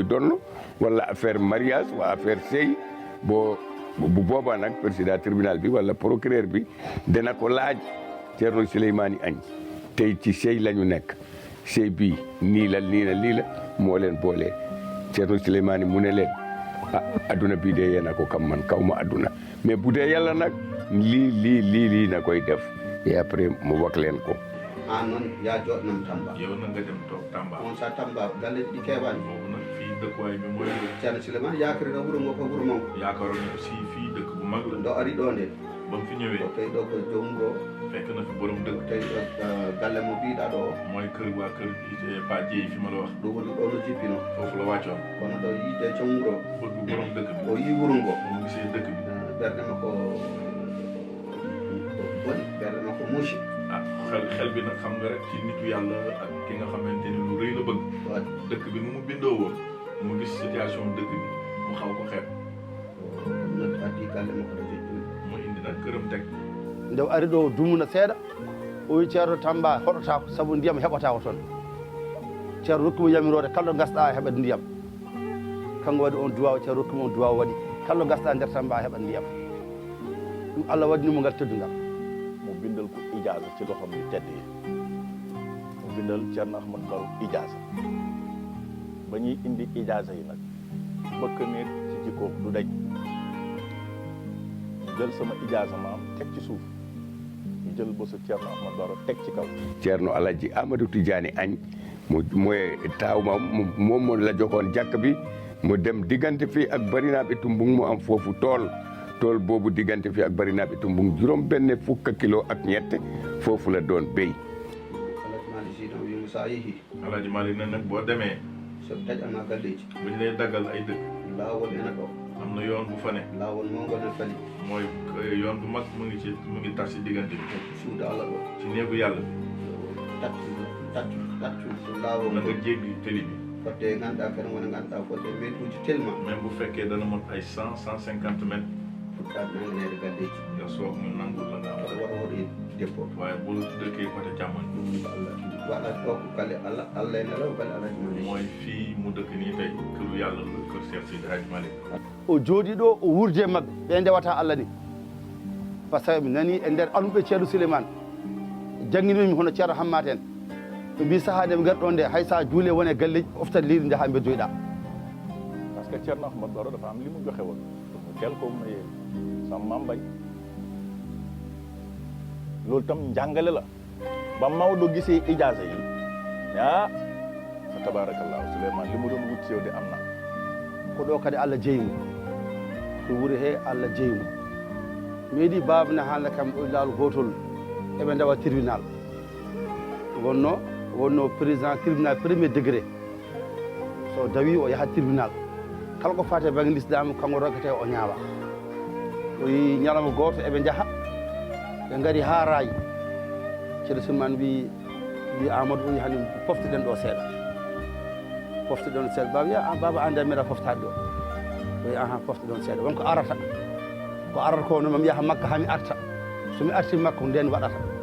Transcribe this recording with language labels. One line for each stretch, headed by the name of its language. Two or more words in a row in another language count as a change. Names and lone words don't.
Wolof: ngi koy donn wala affaire mariage wala affaire sëy boo bu boobaa nag président tribunal bi wala procureur bi dana ko laaj Thierno Souleymane Agne tey ci sëy la ñu nekk sëy bii nii la moo leen boole Thierno Souleymane mu ne leen adduna bii de yéen a ko kam man kaw ma adduna mais bu dee yàlla nag lii na koy def
French: et après
Wolof: mu wax leen ko.
Fula: noon yaa jooɗnam Tamba.
Wolof: yow na nga dem toog Tamba.
Fula: on sa Tamba galle ɗi keeɓani.
Wolof: boobu nag fii dëkkuwaay bi mooy.
Fula: Ceerno Souleymane yaakirino wuro ngo ko wuro mon.
Wolof: yaakaaroon ne aussi fii dëkk bu mag la.
Fula: ndo ari ɗo nde.
Wolof: ba mu fi ñëwee.
Fula: o tawi ɗo ko joom ngo.
Wolof: fekk na fi borom dëkk.
Fula: tawi ɗo galle mo mbiɗa ɗo o.
Wolof: mooy kër waa kër Pa Dieye fi ma la wax.
Fula: ɗum woni ɗo no jippino.
Wolof: foofu la wàccoon.
Fula: kono ɗo yiide joom wuro.
Wolof: bëgg borom dëkk bi.
Fula: o yii wuro ngo.
Wolof: mu gisee dëkk bi.
Fula: ɓerde makko boni ɓerde makko muusi.
Wolof: xel bi nag xam nga rek ci nitu yàlla ak ki nga xamante ni lu rëy la bëgg. dëkk bi nu mu bindoo woon mu gis situation dëkk bi mu xaw ko xeeb.
Fula: addi galle makko ɗo joƴƴini.
Wolof: mu indi nag këram teg.
Fula: nde o ari ɗo dumuna seeɗa o wi Ceerno Tamba hoɗotako sabu ndiyam heɓotako toon Ceerno rokkimo yamirode kala ɗo gasɗa heɓat ndiyam kanko waɗi on duwaw Ceerno rokkimo on duwaw waɗi kala ɗo gasɗa nder Tamba heɓat ndiyam ɗum Allah waɗinimo ngal teddungal.
Wolof: mu bindal ko ijaasa ci loxoom yu tedd yi mu bindal Thierno Ahmadou Baro ijaasa ba ñuy indi ijaasa yi nag bëkk ne ci jikkoom du daj ñu jël sama ijaasa maam teg ci suuf ñu jël bésu Thierno Ahmadou Baro teg ci kaw. Thierno Alaji Amadou Tidiane Agne mooy taaw ma moom la joxoon jàkk bi mu dem diggante fii ak Barinaaɓe Tumbung mu am foofu tool boobu diggante fii ak Barinaaɓe Tumbung juróom benn fukk kilo ak ñett foofu la doon béy.
Fula: Alaaji Malick Sy ɗon wimo sa yeehi.
Wolof: Alaaji Malick ne nag boo demee.
Fula: so taƴama galleji.
Wolof: bu ñu lay daggal ay dëkk.
Fula: laawol ene ɗo.
Wolof: am na yoon bu fa ne.
Fula: laawol mawngol ne fali.
Wolof: mooy yoon bu mag mu ngi tas ci diggante bi.
Fula: suudu Allah ɗo.
Wolof: ci néegu yàlla bi.
Fula: taccu laawol
Wolof: na nga jéggi tëli bi.
Fula: fodde ganduɗa kadi wona ganduɗa fodde metuji telma.
Wolof: même bu fekkee dana mot ay 100-150 mètres.
Fula: fuɗɗa nanganede galleji.
Wolof: nga soog mu nangul la nga am.
Fula: oɗo waɗa hoɗo dépôt.
Wolof: waaye bu dëkkee côté càmmoñ.
Fula: ɗum ko Allah waɗa ɗo ko galle Allah ene law galle Alaaji Malick.
Wolof: mooy fii mu dëkk nii tey këru yàlla la kër Cheikh Seydi Hadji Malick.
Fula: o jooɗi ɗo o wurde mabɓe ɓe ndewata Allah ni
French: par ce que
Fula: mi nani e nder anuɓe Ceerno Souleymane jangguinomi hono Ceerno Hammat en ɓe mbi saaha nde ɓe gari ɗon nde hay sa juule wone galleji oftat leydi nde ha beddoyɗa.
French: parce que
Wolof: Thierno Ahmadou Baro dafa am li mu joxe woon mu teel ko mayee sama maam bañ loolu tam njàngale la ba Maodo gisee ijaasa yi fa tabarakallahu Souleymane li mu doon wut ci yow de am na
Fula: ko ɗo kadi Allah jeyimo ko wuuri he Allah jeyimo meeɗi babane haalde kam ɗo laawol gotol eɓe ndewa tribunal wonno
French: président tribunal premier degré
Fula: so dawi o yaha tribunal kala ko fate banggue l'islam kanko rokkete o ñaawa o yi ñalawma goto eɓe jaaha ɓe gaari ha Rayi Ceerno Souleymane wi Amadou o yihani poftiɗen ɗo seeɗa poftiɗon seeɗa baba wiya baba ande mbiɗa foftade ɗo o wi poftiɗon seeɗa wonko arata ko no mami yaha Makka hami arta somi arti Makka ko nden waɗata.